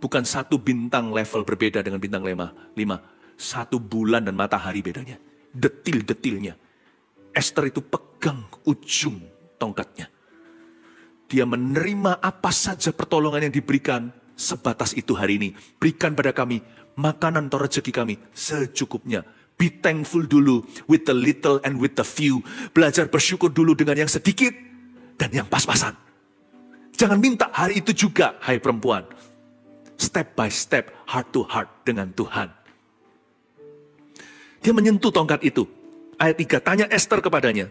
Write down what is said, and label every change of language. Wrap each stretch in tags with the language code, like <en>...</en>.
<id>Bukan satu bintang level berbeda dengan bintang 5. 1 bulan dan matahari bedanya. Detil-detilnya. Esther itu pegang ujung tongkatnya. Dia menerima apa saja pertolongan yang diberikan sebatas itu hari ini. Berikan pada kami makanan atau rezeki kami secukupnya.</id> <en>Be thankful dulu with the little and with the few.</en> <id>Belajar bersyukur dulu dengan yang sedikit dan yang pas-pasan. Jangan minta hari itu juga, hai perempuan.</id> <en>Step by step, heart to heart</en> <id>dengan Tuhan. Dia menyentuh tongkat itu. Ayat 3, tanya Esther kepadanya.</id>